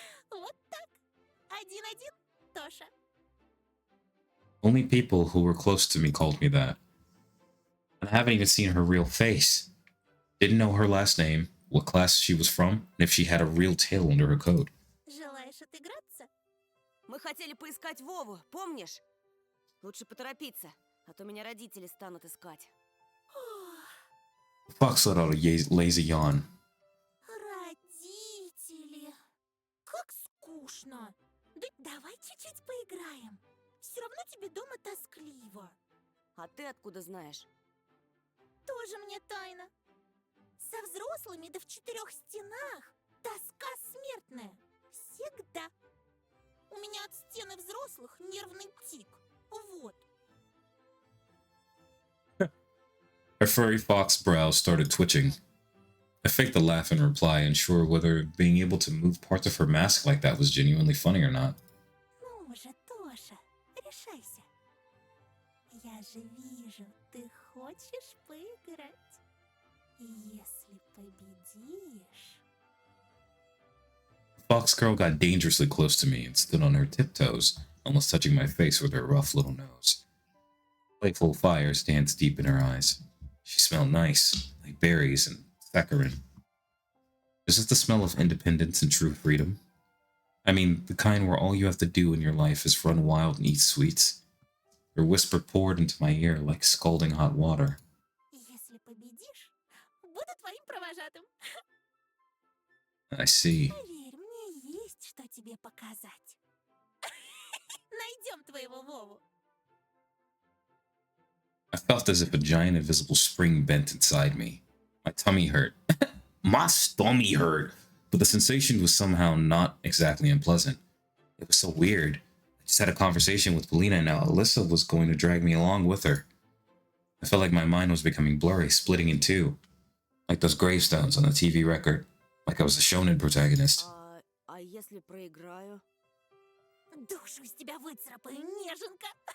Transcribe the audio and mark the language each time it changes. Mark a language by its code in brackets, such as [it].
[ru] Вот так. Один-один, Тоша. [en] Only people who were close to me called me that. And I haven't even seen her real face. Didn't know her last name, what class she was from, and if she had a real tail under her coat. [ru] Желаешь отыграться? Мы хотели поискать Вову, помнишь? Лучше поторопиться, а то меня родители станут искать. [en] The fox let out a lazy yawn. [ru] Родители. Как скучно. Да давай чуть-чуть поиграем. Все равно тебе дома тоскливо. А ты откуда знаешь? Тоже мне тайна. Со взрослыми да в четырех стенах. Тоска смертная. Всегда. У меня от стены взрослых нервный тик. Вот. [en] Her furry fox brows started twitching. I faked a laugh in reply, unsure whether being able to move parts of her mask like that was genuinely funny or not. [ru] Ну же, Тоша, решайся. Я же вижу, ты хочешь поиграть. Если победишь... [en] The fox girl got dangerously close to me and stood on her tiptoes, almost touching my face with her rough little nose. Playful fires danced deep in her eyes. She smelled nice, like berries and saccharin. Is this the smell of independence and true freedom? I mean, the kind where all you have to do in your life is run wild and eat sweets. Her whisper poured into my ear like scalding hot water. [ru] Если победишь, буду твоим провожатым. [en] I see. [ru] Поверь, мне есть что тебе показать. Найдем твоего Вову. [en] I felt as if a giant invisible spring bent inside me. My tummy hurt. My stomach hurt. But the sensation was somehow not exactly unpleasant. It was so weird. I just had a conversation with Polina and now Alyssa was going to drag me along with her. I felt like my mind was becoming blurry, splitting in two. Like those gravestones on the TV record. Like I was a shonen protagonist. [ru] А если проиграю? Душу из тебя выцарапаю, неженка.